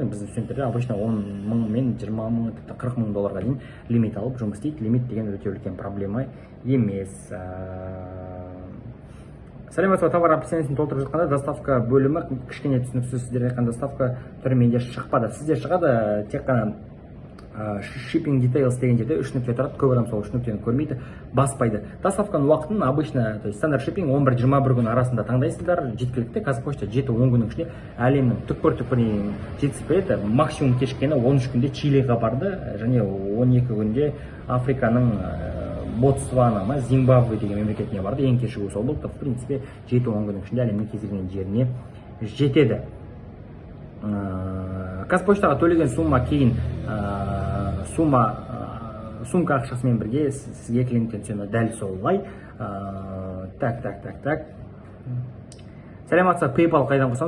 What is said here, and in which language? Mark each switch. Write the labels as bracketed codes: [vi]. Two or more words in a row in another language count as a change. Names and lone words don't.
[kk] Біздің студенттерде обычно 10 мың мен 20 мың, тіпті 40 мың долларға дейін лимит алып жұмыс істейді. Лимит деген өте үлкен проблема емес. Сәлеметсіз, товар описаниесін толтырып жатқанда доставка бөлімі кішкене түсініксіз. Сіздерде айтқан доставка түрі менде шықпады. Сізде шығады, тек қана [en] shipping details [kk] деген жерде 3 нүкте тұрады, көп адам сол 3 нүктені көрмейді, баспайды. Доставканың уақытын обычно, [ru] то есть [kk] стандарт shipping 11-21 күн арасында таңдайсыздар, жеткілікті. Қазпошта 7-10 күннің ішінде әлемнің түкпір-түкпіріне жеткізіп береді. Максимум кешіккені 13 күнде Чилиға барды, және 12 күнде Африканың Ботсвана ма, Зимбабве деген мемлекетіне барды. Ең кешігу сол болды. [ru] В принципе, [kk] 7-10 күннің ішінде әлемнің кез келген жеріне жетеді. Қазпоштаға төлеген сумма кейін сумка ақшасымен бірге сізге клиенттен түседі, дәл солай. Так. Сәлеметсіз, PayPal қайдан қосамыз?